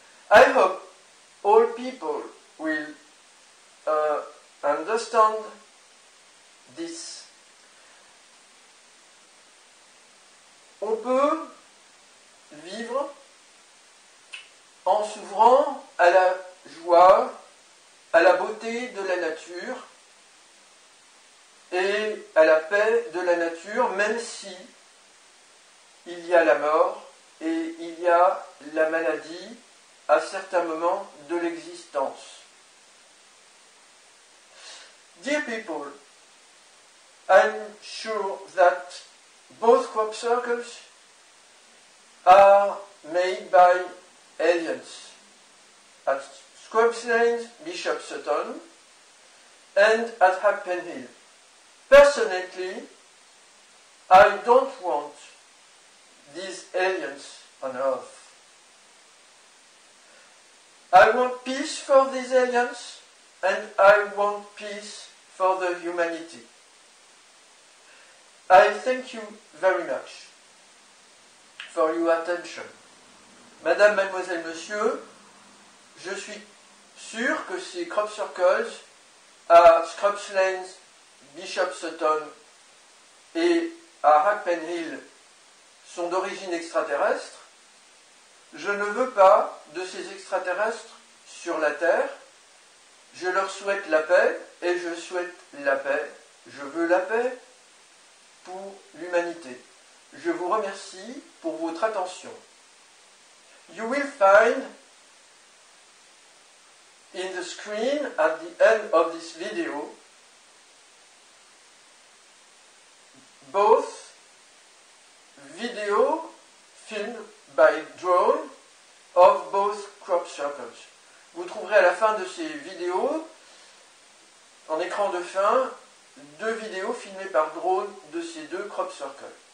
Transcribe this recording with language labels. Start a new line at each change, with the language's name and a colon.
English: I hope all people will understand this.
French: On peut vivre en s'ouvrant à la joie, à la beauté de la nature et à la paix de la nature, même si il y a la mort et il y a la maladie à certains moments de l'existence.
English: Dear people, I'm sure that both crop circles are made by aliens at Scrubs Lanes, Bishop Sutton, and at Hackpen Hill. Personally, I don't want these aliens on Earth. I want peace for these aliens, and I want peace for the humanity. I thank you very much for your attention.
French: Madame, mademoiselle, monsieur, je suis sûr que ces crop circles à Scrubs Lanes, Bishop Sutton et à Hackpen Hill sont d'origine extraterrestre. Je ne veux pas de ces extraterrestres sur la Terre. Je leur souhaite la paix et je souhaite la paix. Je veux la paix pour l'humanité. Je vous remercie pour votre attention.
English: You will find in the screen at the end of this video both video filmed by drone of both crop circles.
French: Vous trouverez à la fin de ces vidéos, en écran de fin, deux vidéos filmées par drone de ces deux crop circles.